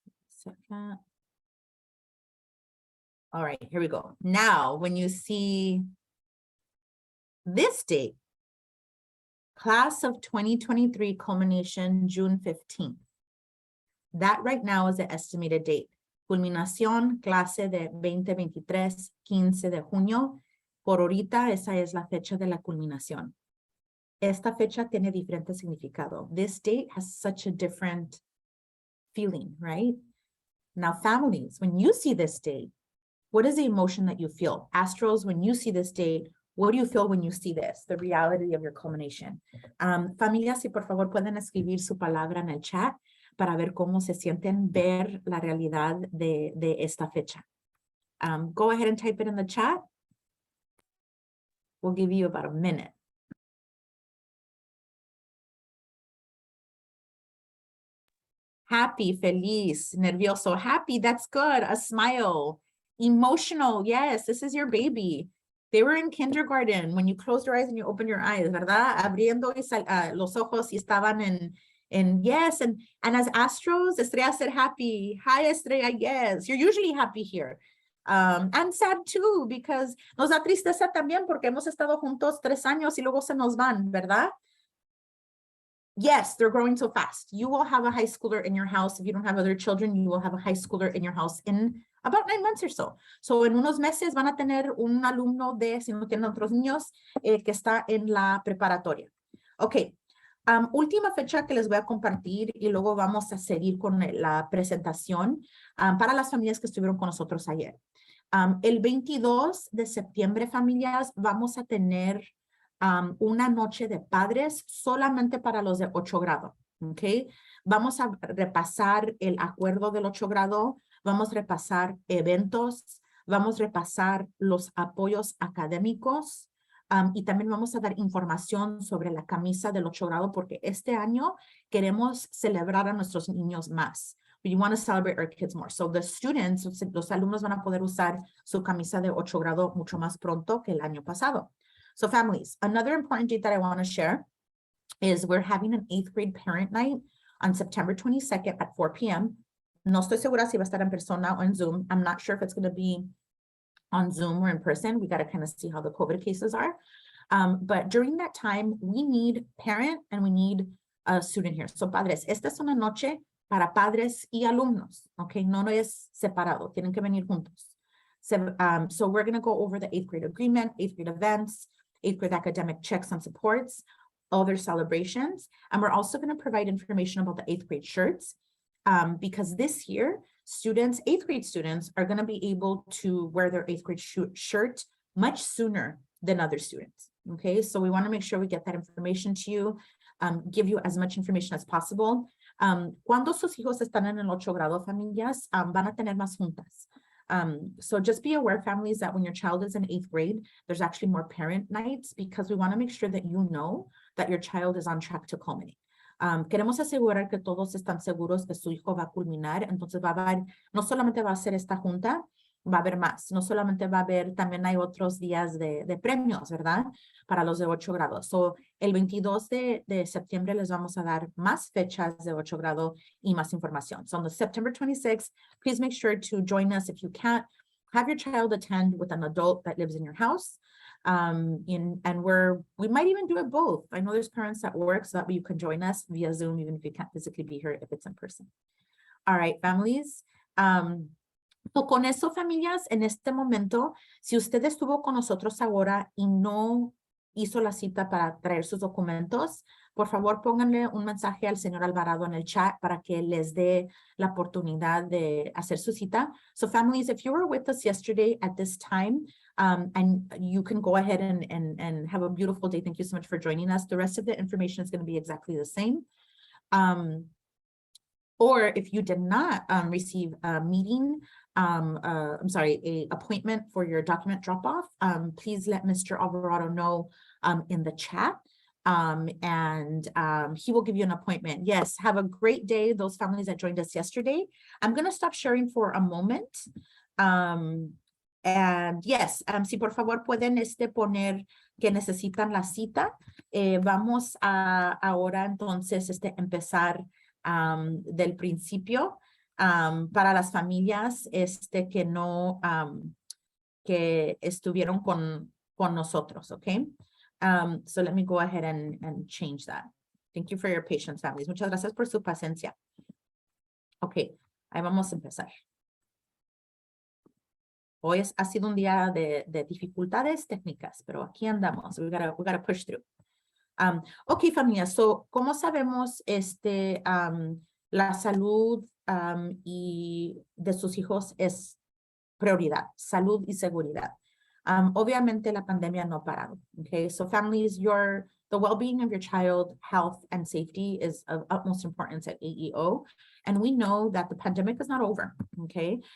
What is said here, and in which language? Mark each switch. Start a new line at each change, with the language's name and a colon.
English: Second. All right, here we go. Now, when you see this date, class of 2023 culmination, June 15th. That right now is the estimated date.
Spanish: Culminación, clase de 2023, 15 de junio. Por ahorita, esa es la fecha de la culminación. Esta fecha tiene diferente significado.
English: This date has such a different feeling, right? Now, families, when you see this date, what is the emotion that you feel? Astros, when you see this date, what do you feel when you see this, the reality of your culmination? Familias, si por favor pueden escribir su palabra en el chat para ver cómo se sienten ver la realidad de esta fecha. Go ahead and type it in the chat. We'll give you about a minute. Happy, feliz, nervioso, happy, that's good. A smile, emotional, yes, this is your baby. They were in kindergarten when you closed your eyes and you opened your eyes, ¿verdad?
Spanish: Abriendo los ojos y estaban in yes.
English: And as Astros, Estrella said happy. Hi, Estrella, yes. You're usually happy here.
Spanish: And sad too, because nos da tristeza también porque hemos estado juntos 3 años y luego se nos van, ¿verdad?
English: Yes, they're growing so fast. You will have a high schooler in your house. If you don't have other children, you will have a high schooler in your house in about 9 months or so.
Spanish: So en unos meses van a tener un alumno si no tienen otros niños, que está en la preparatoria. Ok, última fecha que les voy a compartir y luego vamos a seguir con la presentación para las familias que estuvieron con nosotros ayer. El 22 de septiembre, familias, vamos a tener una noche de padres solamente para los de 8 grado, ¿ok? Vamos a repasar el acuerdo del 8 grado, vamos a repasar eventos, vamos a repasar los apoyos académicos y también vamos a dar información sobre la camisa del 8 grado porque este año queremos celebrar a nuestros niños más.
English: We want to celebrate our kids more.
Spanish: So the students, los alumnos van a poder usar su camisa de 8 grado mucho más pronto que el año pasado.
English: So families, another important date that I want to share is we're having an 8th grade parent night on September 22nd at 4 p.m.
Spanish: No estoy segura si va a estar en persona o en Zoom.
English: I'm not sure if it's going to be on Zoom or in person. We got to kind of see how the COVID cases are. But during that time, we need parent and we need a student here.
Spanish: So padres, esta es una noche para padres y alumnos, okay? No es separado, tienen que venir juntos.
English: So we're going to go over the 8th grade agreement, 8th grade events, 8th grade academic checks and supports, other celebrations. And we're also going to provide information about the 8th grade shirts because this year, 8th grade students are going to be able to wear their 8th grade shirt much sooner than other students. Okay, so we want to make sure we get that information to you, give you as much information as possible.
Spanish: Cuando sus hijos están en el 8 grado, familias, van a tener más juntas.
English: So just be aware, families, that when your child is in 8th grade, there's actually more parent nights because we want to make sure that you know that your child is on track to culminate.
Spanish: Queremos asegurar que todos están seguros que su hijo va a culminar, entonces va a haber, no solamente va a ser esta junta, va a haber más, no solamente va a haber, también hay otros días de premios, ¿verdad? Para los de 8 grados. So, el 22 de septiembre les vamos a dar más fechas de 8 grado y más información.
English: So on the September 26th, please make sure to join us. If you can't, have your child attend with an adult that lives in your house. And we might even do it both. I know there's parents that work so that way you can join us via Zoom, even if you can't physically be here, if it's in person. All right, families.
Spanish: So con eso, familias, en este momento, si usted estuvo con nosotros ahora y no hizo la cita para traer sus documentos, por favor, pónganle un mensaje al señor Alvarado en el chat para que les dé la oportunidad de hacer su cita.
English: So families, if you were with us yesterday at this time, and you can go ahead and have a beautiful day. Thank you so much for joining us. The rest of the information is going to be exactly the same. Or if you did not receive a meeting, a appointment for your document drop-off, please let Mr. Alvarado know in the chat, and he will give you an appointment. Yes, have a great day, those families that joined us yesterday. I'm going to stop sharing for a moment.
Spanish: And yes, si por favor pueden poner que necesitan la cita, vamos a ahora entonces empezar del principio para las familias que no que estuvieron con nosotros, okay?
English: So let me go ahead and change that. Thank you for your patience, families.
Spanish: Muchas gracias por su paciencia. Okay, ahí vamos a empezar. Hoy ha sido un día de dificultades técnicas, pero aquí andamos. We gotta push through. Okay, familia, so, ¿cómo sabemos la salud y de sus hijos es prioridad? Salud y seguridad. Obviamente la pandemia no ha parado, okay?
English: So families, the well-being of your child, health and safety is of utmost importance at AEO. And we know that the pandemic is not over, okay?